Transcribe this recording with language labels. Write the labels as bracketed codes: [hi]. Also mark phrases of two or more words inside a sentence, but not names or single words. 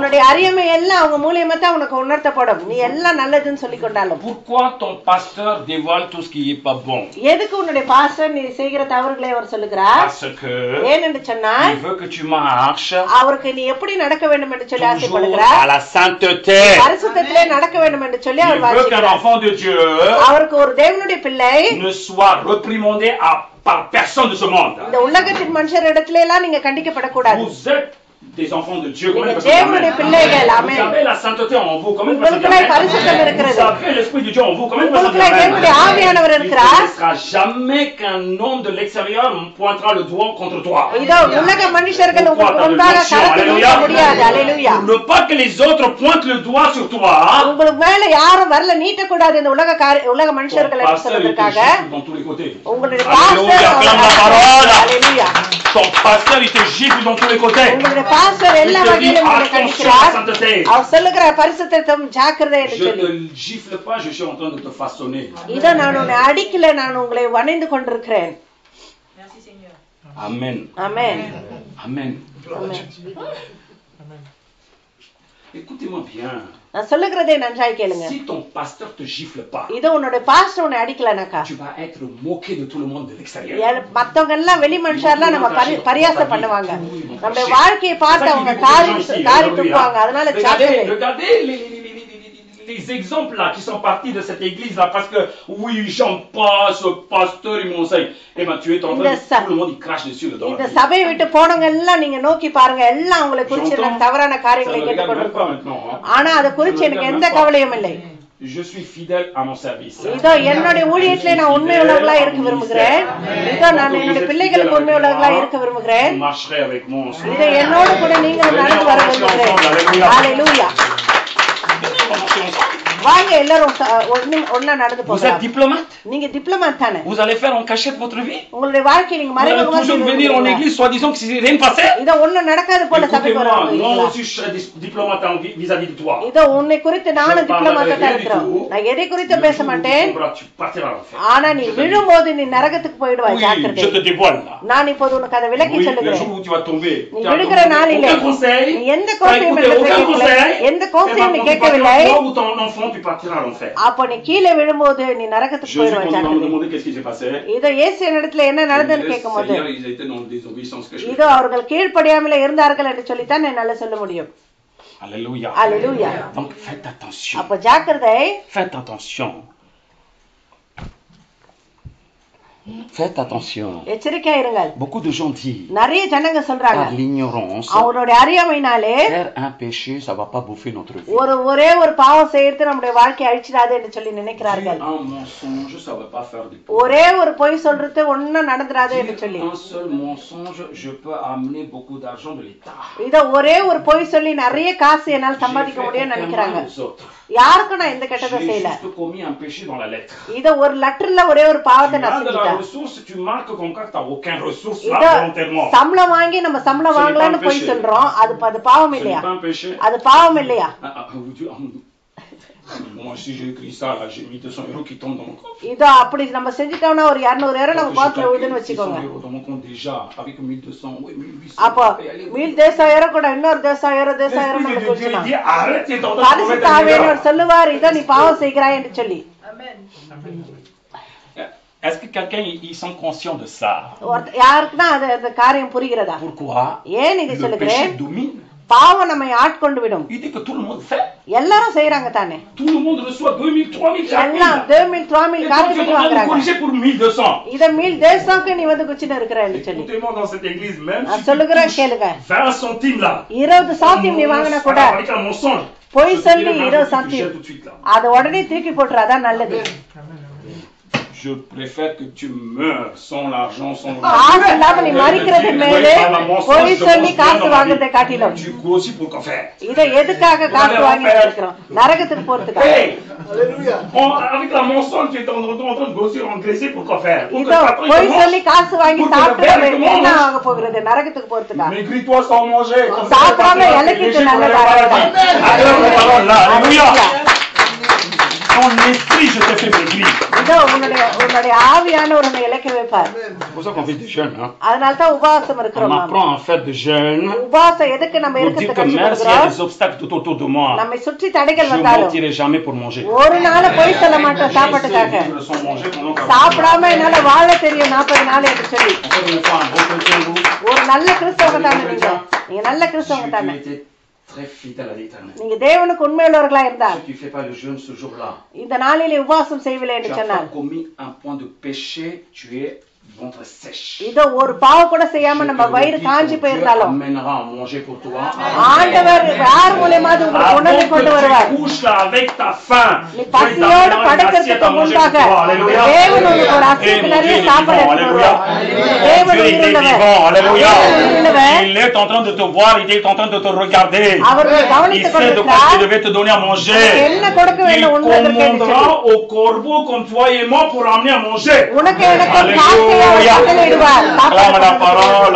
[ta] உன்னுடைய அறியாமை எல்லாம் அவங்க மூலமா தான் உனக்கு உணர்த்தப்படும். நீ எல்லாம் நல்லதுன்னு சொல்லி கொண்டாலும். [fr] Pourquoi ton pasteur dévoile tout ce qui est pas bon? [ta] எதுக்கு உன்னுடைய பாஸ்டர் நீ செய்கிற தவறுகளை அவர் சொல்லுகிறார்? [fr] Parce que [ta] ஏனென்று சொன்னால் [fr] il veut que tu marches [ta] அவருக்கு நீ எப்படி நடக்க வேண்டும் என்று சொல்லி ஆசைப்படுகிறார். [fr] à la sainteté. [ta] பரிசுத்தத்திலே நடக்க வேண்டும் என்று சொல்லி அவர் வாஞ்சிக்கிறார். [fr] Il veut qu'un enfant de Dieu [ta] அவருக்கு ஒரு தேவனுடைய பிள்ளை [fr] ne soit réprimandé par personne de ce monde. [ta] இந்த உலகத்தின் மனுஷரிடத்திலே எல்லாம் நீங்க கண்டிக்கப்படக்கூடாது. [fr] Vous êtes des enfants de Dieu. [ta] தேவனுடைய பிள்ளைகள். ஆமென். [fr] Vous avez la sainteté en vous. Comment vous [ta] avez பரிசுத்தம் இருக்கிறது. [fr] Vous avez l'esprit de Dieu en vous. Comment vous [ta] avez தேவனுடைய ஆவியானவர் இருக்கிறார். [fr] Il ne sera jamais qu'un homme de l'extérieur pointera le doigt contre toi. [ta] இதோ உலக மனுஷர்கள் உங்களுக்கு முன்பாக கரத்தை நீட்ட முடியாது. அல்லேலூயா. [fr] Ne pas que les autres pointent le doigt sur toi. [ta] உங்களுக்கு மேல யாரும் வரல நீட்ட கூடாது இந்த உலக மனுஷர்கள் என்று சொல்வதற்காக. உங்களுடைய பாஸ்டர் அல்லேலூயா. [fr] Ton pasteur il te gifle dans tous les côtés. [ta] உங்களுடைய பாஸ்டர் எல்லா வகையிலும் உங்களை கண்டிக்கிறார். அவர் சொல்லுகிறார் பரிசுத்தம் ஜாக்கிரதை என்று சொல்லி. [fr] Je ne gifle pas, je suis en train de te façonner. [ta] இத நான் உன்னை அடிக்கல, நான் உங்களை வணைந்து கொண்டிருக்கிறேன். [fr] Merci Seigneur. Amen. Amen. Amen. Écoutez-moi bien. [ta] நான் சொல்லுகிறதை நன்றாய் கேளுங்க. [fr] Si ton pasteur te gifle pas, [ta] இது உன்னுடைய பாஸ்டர் உன்னை அடிக்கலனாக்கா [fr] tu vas être moqué de tout le monde de l'extérieur. [ta] மத்தவங்க எல்லாம் வெளி மனுஷர்லாம் நம்ம பரியாசம் பண்ணுவாங்க. நம்ம வாழ்க்கையை பார்த்து அவங்க காரி துப்புவாங்க. அதனால [fr] regardez ces exemples-là qui sont partis de cette église-là parce que, oui, j'aime pas ce pasteur, il m'enseigne. Eh bien, tu es en train de... Tout le monde, il crache dessus dedans. [ta] இந்த சபையை விட்டு போனவங்க எல்லாம் நீங்க நோக்கி பாருங்க, எல்லாம் உங்களை குறிச்சு எனக்கு தவறான காரியங்களை கேட்டுக்கொண்டிருக்கோம். ஆனா அதை குறிச்சு எனக்கு எந்த கவலையும் இல்லை. [fr] Je suis fidèle à mon service. [ta] இதோ என்னுடைய ஊழியத்திலே நான் உண்மையுள்ளவர்களா இருக்க விரும்புகிறேன். இதோ நான் என்னுடைய பிள்ளைகளுக்கு உண்மையுள்ளவர்களா இருக்க விரும்புகிறேன். இதோ என்னோடு கூட நீங்களும் நடந்து வர விரும்புகிறேன். ஹalleluya. வாங்க எல்லாரும் ஒண்ணா நடந்து போங்க. [fr] Vous êtes diplomate? [ta] நீங்க டிப்ளோமேட் தானே? [fr] Vous allez faire en cachette votre vie? [ta] உங்களுடைய வாழ்க்கை நீங்க [fr] Vous allez toujours venir en église soi-disant que c'est rien passé? [ta] இதோ ஒண்ணு நடக்காது போல சபைக்கு வருவாங்க. [fr] Moi aussi je serai diplomate vis-à-vis de toi. [ta] இதோ உன்னை குறித்து நானும் டிப்ளோமேட்டா தான் இருக்கிறேன். நான் எதை குறித்து பேச மாட்டேன். ஆனா நீ விழும்போது நீ நரகத்துக்கு போய்டுவாய். ஜாக்கிரதை. [fr] Je te dévoile là. [ta] நான் இப்போது உனக்கு அதை விளக்கி சொல்லுகிறேன். [fr] Le jour où tu vas tomber. [ta] நீ விழுகிற நாளிலே நீ எந்த கோசையும் எந்த கோசையும் நீ கேட்கவில்லை. அப்ப நீ கீழே விழும்போது நீ நரகத்துக்கு போய்டுவாய். ஜாக்கிரதை. இதோ இயேசு இடத்துல என்ன நடந்ததுன்னு கேட்கும்போது இதோ அவர்கள் கீழ்ப்படியாமலே இருந்தார்கள் என்று சொல்லித்தான் என்னால சொல்ல முடியும். [fr] Alléluia. Alléluia. Donc faites attention. [ta] அப்ப ஜாக்கிரதை. [fr] Faites attention. Faites attention. [ta] எச்சரிக்கையா இருங்கள். [fr] Beaucoup de gens disent. [ta] நிறைய ஜனங்க சொல்றாங்க. [fr] Par l'ignorance. [ta] அவருடைய அறியாமையினாலே [fr] faire un péché ça va pas bouffer notre vie. [ta] ஒரே ஒரு பாவம் செய்யறது நம்முடைய வாழ்க்கையை அழிச்சிடாது என்று சொல்லி நினைக்கிறார்கள். [fr] Un mensonge ça va pas faire des [ta] ஒரே ஒரு பொய் சொல்றது ஒண்ணும் நடந்துராது என்று சொல்லி. [fr] Un seul mensonge je peux amener beaucoup d'argent de l'état. [ta] இத ஒரே ஒரு பொய் சொல்லி நிறைய காசு என்னால சம்பாதிக்க முடியும்னு நினைக்கிறாங்க. யாருக்கும் நான் எந்த கெட்டதை செய்யல. இத ஒரு லெட்டர்ல ஒரே ஒரு பாவத்தை நான் செஞ்சிட்டேன். சம்பளம் வாங்கி நம்ம சம்பளம் வாங்கலாம்னு போய் சொல்றோம். அது பாவம் இல்லையா? அது பாவம் இல்லையா? [fr] Moi si j'ai écrit ça là, j'ai mis 200 € qui tombent dans mon compte. [ta] இதோ அப்படி நம்ம செஞ்சிட்டோம்னா ஒரு 200 € நம்ம பாக்கெட்ல விடுன்னு வெச்சுக்கோங்க. [fr] 200 € dans mon compte déjà avec 1200, oui 1800. [ta] அப்ப 1200 € கூட இன்னொரு 200 நம்ம கொடுக்கலாம். பரிசுத்த ஆவியானவர் சொல்லுவார் இதோ நீ பாவம் செய்கிறாய் என்று சொல்லி. [fr] Amen. Est-ce que quelqu'un ils sont conscients de ça? [ta] யாருக்குனா அந்த காரியம் புரிகிறதா? [fr] Pourquoi? [ta] ஏன் இதை சொல்லுகிறேன்? [fr] Le péché domine. [ta] பாவம் நம்மை ஆட்கொண்டு விடும். [fr] Il dit que tout le monde fait. [ta] எல்லாரும் செய்றாங்க தானே. [fr] Tout le monde reçoit 2000 3000 [ta] எல்லாம் 2000 3000 காசு வாங்குறாங்க. [fr] corriger pour 1200. [ta] இத 1200க்கு நீ வந்து குச்சின இருக்கறன்னு சொல்லி. [fr] Écoutez-moi dans cette église même. [ta] நான் சொல்லுகிறேன் கேளுங்க. [fr] 20 centimes là. [ta] 20 சentiம் நீ வாங்குனா கூட பொய் சொல்லி 20 சentiம் அத உடனே தூக்கி போட்றாதா நல்லது. [fr] Je préfère que tu meurs sans l'argent, sans le [ta] நீ மரிக்கிறது மேலே பொய் சொல்லி காசு வாங்குறதை காட்டிலும். [fr] Tu grossis pour quoi faire? [ta] இத எதுக்காக காசு வாங்கி இருக்கறோம்? நரகத்துக்கு போறதுக்காக. [fr] Alléluia. Avec la mensonge tu es en train de grossir, engraisser pour quoi faire? [ta] இத பொய் சொல்லி காசு வாங்கி சாப்பிட்டா என்ன ஆக போகிறது? நரகத்துக்கு போறதுக்காக. [fr] Maigris-toi sans manger. [ta] சாப்பிடாம இலக்கிட்டு நல்லதா. [fr] Alléluia. Ton esprit je te fais maigrir. [ta] இதோ உன்னுடைய ஆவியானவர் உன்னை இலக்க வைப்பார். [fr] C'est pour ça qu'on fait des jeûnes, hein. [ta] அதனால தான் உபவாசம் இருக்கிறோம். [fr] On apprend à faire des jeûnes. [ta] உபவாசம் எதுக்கு நம்ம இருக்கிறது கற்றுக்கொள்கிறோம்? [fr] Même s'il y a des obstacles tout autour de moi. [ta] நம்மை சுற்றி தடைகள் வந்தாலும் [fr] je mentirai jamais pour manger. [ta] ஒரு நாள் போய் சொல்ல மாட்டேன் சாப்பாட்டுக்காக. சாப்பிடாம என்னால வாழ தெரியும் 40 நாள் என்று சொல்லி. ஒரு நல்ல கிறிஸ்தவங்க தானே நீங்க நல்ல கிறிஸ்தவங்க தானே. [fr] Très fidèle à l'Éternel. [ta] நீங்க தேவனுக்கு உண்மையுள்ளவர்களா இருந்தால் [fr] si tu fais pas le jeûne ce jour-là [ta] இந்த நாளிலே உபவாசம் செய்யவில்லை என்று சொன்னால் [fr] tu as commis un point de péché, tu es ventre sèche. [ta] இதோ ஒரு பாவம் கூட செய்யாம நம்ம வயிறு காஞ்சி போயிருந்தாலும் [fr] amènera à manger pour toi. [ta] ஆண்டவர் யார் மூலமாவது உங்களுக்கு உணவு கொண்டு வருவார். [fr] couche là avec ta faim. [ta] நீ பசியோடு படுக்கிறதுக்கு முன்பாக தேவன் உங்களுக்கு ஒரு அசைக்கு நிறைய சாப்பாடு எடுத்து வருவார். தேவன் உயிருள்ளவர். [fr] Alléluia. Il est en train de te voir, il est en train de te regarder. [ta] அவர் கவனித்துக் கொண்டிருக்கிறார். [fr] Il devait te donner à manger. [ta] என்ன கொடுக்க வேண்டும் உனக்கு [fr] commandera au corbeau comme toi et moi pour amener à manger. [ta] உனக்கு எனக்கு காக்கையை கட்டளையிடுவார். [fr] Acclame la parole.